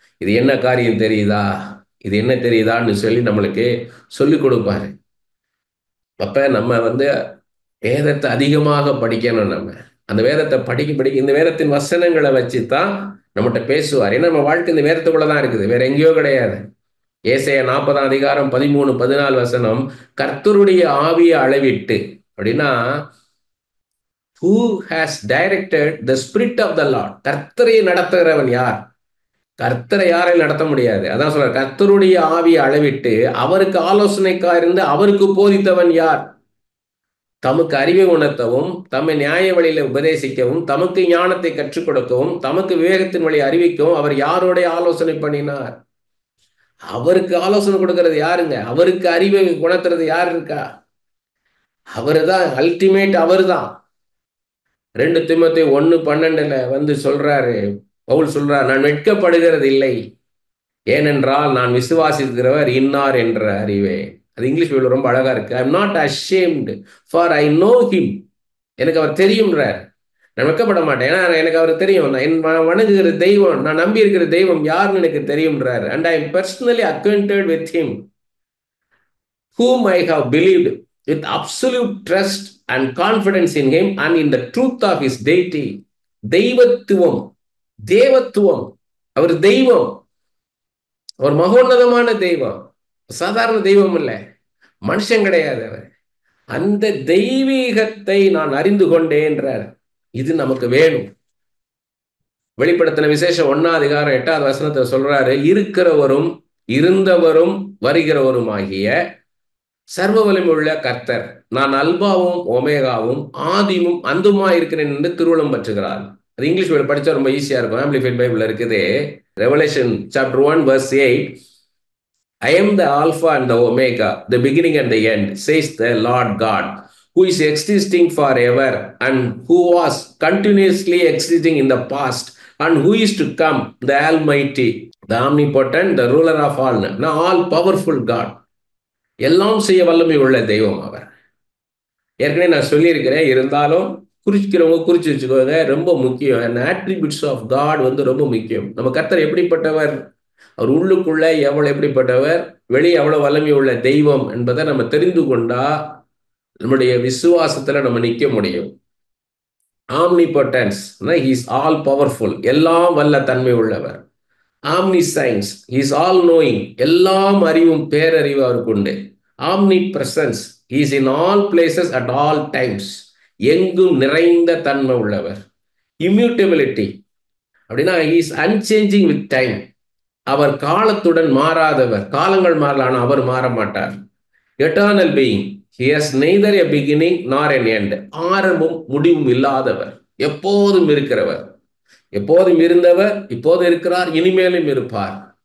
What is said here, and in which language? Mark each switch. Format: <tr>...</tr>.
<ta>இது என்ன காரியம் தெரியுதா, இது என்ன தெரியுதான்னு சொல்லி நம்மளுக்கு சொல்லிக் கொடுப்பாரு. அப்ப நம்ம வந்து வேதத்தை அதிகமாக படிக்கணும். நம்ம அந்த வேதத்தை படிக்க இந்த வேதத்தின் வசனங்களை வச்சுதான் நம்மகிட்ட பேசுவார். ஏன்னா நம்ம வாழ்க்கை இந்த வேதத்துக்குள்ளதான் இருக்குது, வேற எங்கேயோ கிடையாது. ஏசாயா 40:13-14 கர்த்தருடைய ஆவியை அளவிட்டு அப்படின்னா,</ta> <en>who has directed the spirit of the Lord.</en> <ta>கர்த்தரை நடத்துகிறவன் யார்? கர்த்தரை யாரையும் நடத்த முடியாது. அதான் சொல்ற, கர்த்தருடைய ஆவியை அளவிட்டு அவருக்கு ஆலோசனைக்காக இருந்து அவருக்கு போதித்தவன் யார்? தமக்கு அறிவை உணர்த்தவும், தம்மை நியாய வழியில உபதேசிக்கவும், தமக்கு ஞானத்தை கற்றுக் கொடுக்கவும், தமக்கு விவேகத்தின் வழி அறிவிக்கவும் அவர் யாரோடைய ஆலோசனை பண்ணினார்? அவருக்கு ஆலோசனை கொடுக்கறது யாருங்க? அவருக்கு அறிவை உணர்த்துறது யார் இருக்கா? அவரு தான் அல்டிமேட். அவரு தான் 2 தீமோத்தேயு 1:12 வந்து சொல்றாரு, பவுல் சொல்றார், நான் வெட்கப்படுகிறது இல்லை, ஏனென்றால் நான் விசுவாசிக்கிறவர் இன்னார் என்ற அறிவே. அது இங்கிலீஷ் பைபிள் ரொம்ப அழகா இருக்கு.</ta> <en>I am not ashamed for I know him.</en> <ta>எனக்கு அவர் தெரியும்ன்றார். நான் வெட்கப்பட மாட்டேன். ஏன்னா எனக்கு அவருக்கு தெரியும். நான் வணங்குகிற தெய்வம், நான் நம்பி இருக்கிற தெய்வம் யாருன்னு எனக்கு தெரியும்ன்றாரு.</ta> <en>And I am personally acquainted with him whom I have believed with absolute trust and confidence in him and in the truth of his deity.</en> <ta>தெய்வத்துவம், தேவத்துவம், அவர் தெய்வம், அவர் மகோன்னதமான தெய்வம், சாதாரண தெய்வம் இல்லை, மனுஷன் கிடையாது அவர். அந்த தெய்வீகத்தை நான் அறிந்து கொண்டேன்றார். இது நமக்கு வேணும். வெளிப்படுத்தின விசேஷம் 1 அதிகாரம் 8 சொல்றாரு, இருக்கிறவரும் இருந்தவரும் வருகிறவரும் ஆகிய சர்வ வலிமையுள்ள கர்த்தர், நான் அல்பாவும் ஒமேகாவும் ஆதியும் அந்துமா இருக்கிறேன் என்று திருவுளம் பற்றுகிறார். அது இங்கிலீஷ் படிச்சா ரொம்ப ஈஸியா இருக்கும். ஆம்பிளிஃபைட் பைபிள் இருக்குது.</ta> <en>Revelation chapter 1 verse 8, I am the Alpha and the Omega, the beginning and the end, says the Lord God, who is existing forever and who was continuously existing in the past and who is to come, the Almighty, the omnipotent, the ruler of all, now all powerful God.</en> <ta>எல்லாம் செய்ய வல்லமை உள்ள தெய்வம் அவர். ஏற்கனவே நான் சொல்லியிருக்கிறேன், இருந்தாலும் குறிக்கிறவங்க குறிச்சு வச்சுக்கோங்க, ரொம்ப முக்கியம். அந்த</ta> <en>attributes of God</en> <ta>ரொம்ப முக்கியம். நம்ம கர்த்தர் எப்படிப்பட்டவர், அவர் உள்ளுக்குள்ள எவ்வளவு எப்படிப்பட்டவர், வெளியே எவ்வளவு வல்லமை உள்ள தெய்வம் என்பதை நம்ம தெரிந்து கொண்டா நம்முடைய விசுவாசத்துல நம்ம நிற்க முடியும்.</ta> <en>omnipotence, he is all powerful,</en> <ta>எல்லாம் வல்ல தன்மை உள்ளவர்.</ta> <en>omniscience, he is all knowing,</en> <ta>எல்லாம் அறிவும் பேரறிவு அவருக்கு உண்டு.</ta> <en>omnipresence, he is in all places at all times,</en> <ta>எங்கும் நிறைந்த தன்மை உள்ளவர்.</ta> <en>immutability</en> <ta>அப்படின்னா</ta> <en>he is unchanging with time,</en> <ta>அவர் காலத்துடன் மாறாதவர். காலங்கள் மாறலாம், அவர் மாற மாட்டார்.</ta> <en>eternal being, he has neither a beginning nor an end,</en> <ta>ஆரம்பம் முடிவும் இல்லாதவர், எப்போதும் இருக்கிறவர், எப்போதும் இருந்தவர், இப்போது இருக்கிறார், இனிமேலும் இருப்பார்.</ta>